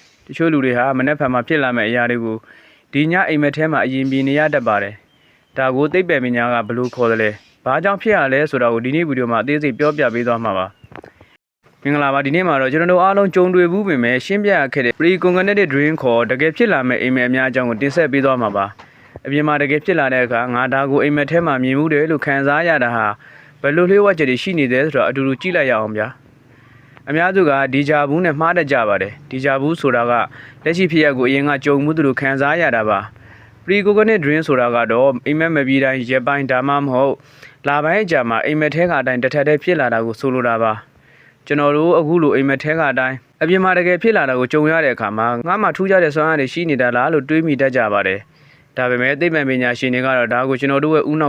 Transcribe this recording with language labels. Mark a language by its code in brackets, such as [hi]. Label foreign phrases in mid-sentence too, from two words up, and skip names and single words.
[my] တချို့လူတွေဟာမနေ့ဖန်မှာဖြစ်လာမယ့်အရာတွေကိုဒီညအိမ်မက်ထဲမှာအရင်မြင်နေရတတ်ပါတယ်ဒါကိုသိပ္ပံပညာကဘလို့ခေါ်တယ်လဲဘာကြောင့်ဖြစ်ရလဲဆိုတာကိုဒီနေ့ဗီဒီယိုမှာအသေးစိတ်ပြောပြပေးသွားမှာပါမင်္ဂလာပါဒီနေ့မှာတော့ကျွန်တော်တို့ အားလုံးကြုံတွေ့ဘူးပြင်မဲ့ရှင်းပြရခဲ့တဲ့ [en] pre-cognitive dream [my] ခေါ်တကယ်ဖြစ်လာမယ့်အိမ်မက်အများအကြောင်းကိုတင်ဆက်ပေးသွားမှာပါအပြင်မှာတကယ်ဖြစ်လာတဲ့အခါငါဒါကိုအိမ်မက်ထဲမှာမြင်မှုတယ်လို့ခံ စားရတာဟာဘယ်လိုလျှို့ဝှက်ချက်တွေရှိနေတယ်ဆိုတော့အတူတူကြည့်လိုက်ရအောင်ဗျာအများစုကဒီဂျာဘူးနဲ့မှားတတ်ကြပါတယ်ဒီဂျာဘူးဆိုတာကလက်ရှိဖြစ်ရပ်ကိုအရင်ကကြုံမှုသူတို့ခံစားရတာပါ [en] pre-cognitive dream [my] ဆိုတာကတော့အိမ်မက်မပြီးတိုင်းရက်ပိုင်းဒါမှမဟုတ်လပိုင်းအကြာမှာအိမ်မက်ထဲကအတိုင်းတစ်ထပ်တည်းဖြစ်လာတာကိုဆိုလိုတာပါကျွန်တော်တို့အခုလိုအိမ်မက်ထဲကအတိုင်းအပြင်မှာတကယ်ဖြစ်လာတာကိုကြုံရတဲ့အခါမှာငါမှထူးခြားတဲ့စွမ်းအားတွေရှိနေတာလားလို့တွေးမိတတ်ကြပါတယ်ဒါပေမဲ့သိပ္ပံပညာရှင်တွေကတော့ဒါကိုကျွန်တော်တို့ရဲ့ဥနောက်